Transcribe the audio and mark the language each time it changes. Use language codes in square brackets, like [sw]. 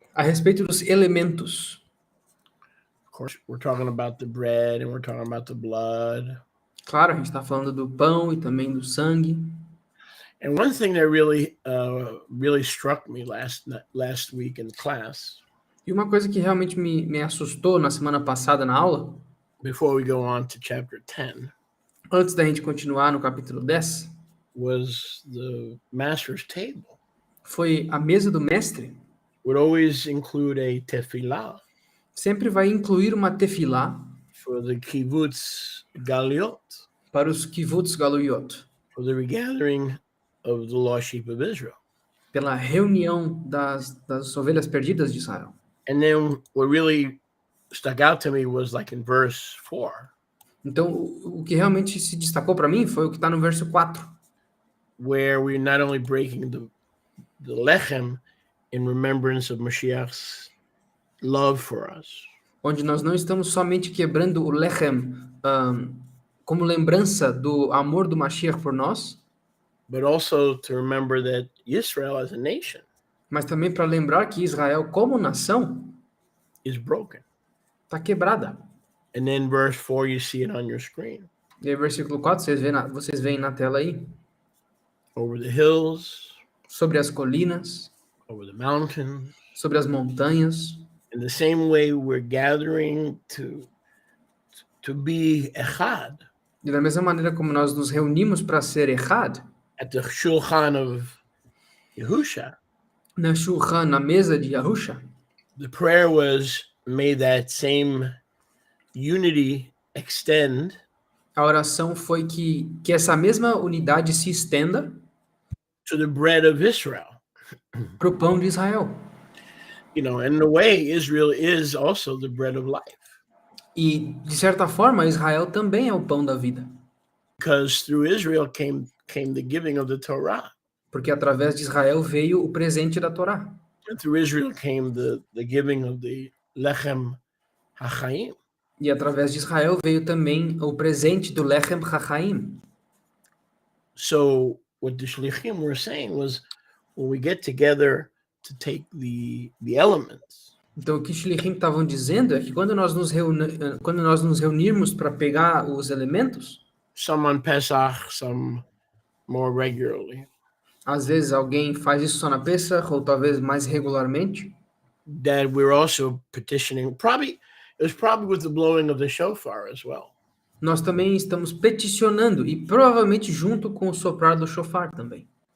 [pt] a respeito dos elementos. [en] Of course, we're talking about the bread and we're talking about the blood. [pt] Claro, a gente está falando do pão e também do sangue. [en] And one thing that really struck me last week in class. [pt] E uma coisa que realmente me assustou na semana passada na aula, [en] before we go on to chapter 10, [pt] antes da gente continuar no capítulo 10, [en] was the master's table. [pt] Foi a mesa do mestre. [en] Would always include a tefillah. [pt] Sempre vai incluir uma tefilá [en] For the kibbutz galiot. [pt] Para os kibbutz galuyot. [en] For the regathering of the lost sheep of Israel. [pt] Pela reunião das ovelhas perdidas de Israel. [en] And then what really stuck out to me was like in verse 4. [pt] Então, o que realmente se destacou para mim foi o que está no verso 4. [en] Where we're not only breaking the lechem in remembrance of Mashiach's love for us. [pt] Onde nós não estamos somente quebrando o lechem como lembrança do amor do Mashiach por nós. [en] But also to remember that Israel as a nation. [pt] Mas também para lembrar que Israel como nação [en] is broken. [pt] Está quebrada. [en] And then verse 4, you see it on your screen. [pt] E aí, versículo 4, vocês veem na tela aí. [en] Over the hills. [pt] Sobre as colinas. [en] Over the mountains. [pt] Sobre as montanhas. [en] In the same way we're gathering to be echad. [pt] E da mesma maneira como nós nos reunimos para ser echad. [en] At the shulchan of Yehusha. [pt] Na shulchan, na mesa de Yahusha. [en] The prayer was, may that same unity extend. [pt] A oração foi que essa mesma unidade se estenda [en] to the bread of Israel. [pt] Para o pão de Israel. [en] You know, and in a way, Israel is also the bread of life. [pt] E de certa forma, Israel também é o pão da vida. [en] Because through Israel came the giving of the Torah. [pt] Porque através de Israel veio o presente da Torá. [en] And through Israel came the giving of the lechem hachaim. [pt] E através de Israel veio também o presente do lechem hachaim. [en] So what the shlichim were saying was, when we get together to take the elements. [pt] Então o que os shlichim estavam dizendo é que quando nós nos reunirmos para pegar os elementos, [en] some on Pesach, some more regularly. [pt] Às vezes alguém faz isso só na Pesach, ou talvez mais regularmente. [en] that we're also petitioning. It was probably with the blowing of the shofar as well. [pt] Nós também estamos peticionando, e provavelmente junto com o soprar do shofar também.